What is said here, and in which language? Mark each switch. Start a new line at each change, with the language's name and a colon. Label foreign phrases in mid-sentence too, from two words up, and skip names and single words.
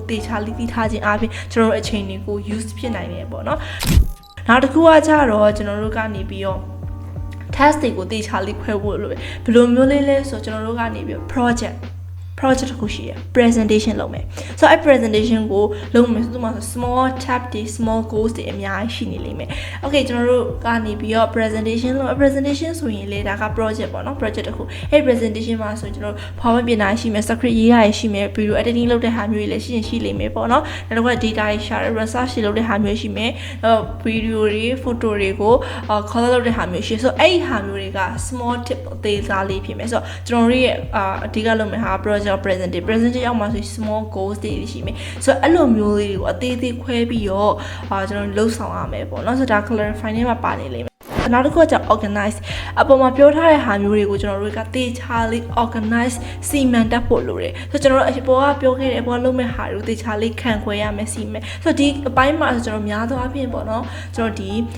Burmese: တေချာလိသိထားခြင်းအပြင်ကျွန်တော်တို့အချိန်တွေကို use ဖြစ်နိုင်တယ်ပေါ့နော်။နောက်တစ်ခုကကြတော့ကျွန်တော်တို့ကနေပြီးတော့ test တွေကိုတေချာလေးခွဲဖို့လို့ဘယ်လိုမျိုးလေးလဲဆိုတော့ကျွန်တော်တို့ကနေပြီးတော့ project တစ်ခုရှိရ presentation လုပ်မယ်ဆိုတော့အဲ့ presentation ကိုလုပ်မယ်ဆိုတော့
English: small tab
Burmese: တွေ
English: small goals
Burmese: တွေအများကြီးရှိနေလိမ့်မယ် okay ကျွန်တော်တို့ကနေပြီးတော့ presentation လုပ် presentation ဆိုရင်လေဒါက project ပေါ့နော် project တစ်ခုအဲ့ presentation မှာဆိုရင်ကျွန်တော်တို့ power ပြင်တာရှိမယ် script ရေးရရှိမယ်
English: video editing
Burmese: လုပ်တဲ့ဟာမျိုး တွေလည်းရှိလိမ့်မယ်ပေါ့နော်နောက်တစ်ခုက data တွေ share research တွေလုပ်တဲ့ဟာမျိုးရှိမယ်video တွေ photo တွေကို color လုပ်တဲ့ဟာမျိုးရှိဆိုတော့အဲ့ဒီဟာမျိုးတွေက
English: small tip
Burmese: အ သေးစားလေးဖြစ်မယ်ဆိုတော့ကျွန်တော်တို့ရဲ့အဓိကလုပ်မယ်ဟာ
English: project presentation
Burmese: ရောက်မှာဆို
English: small goals
Burmese: တွေရှိမယ်ဆိုတော့အဲ့လိုမျိုးလေးတွေကိုအသေးသေးခွဲပြီးတော့ကျွန်တော်လှုပ်ဆောင်ရမယ်ပေါ့နော်ဆိုတော့ဒါ clarify နဲ့မှာပါနေလိမ့်မယ်နောက်တစ်ခုကကျ organize အပေါ်မှာပြောထားတဲ့ဟာမျိုးတွေကိုကျွန်တော်တို့ကတေချာလေး organize စီမံတတ်ဖို့လိုတယ်ဆိုတော့ကျွန်တော်တို့အပေါ်ကပြောခဲ့တဲ့အပေါ်လုံးမဲ့ဟာတွေကိုတေချာလေးခံခွဲရမယ်စီမံဆိုတော့ဒီအပိုင်းမှာဆိုကျွန်တော်များသောအားဖြင့်ပေါ့နော်ကျွန်တော်ဒီ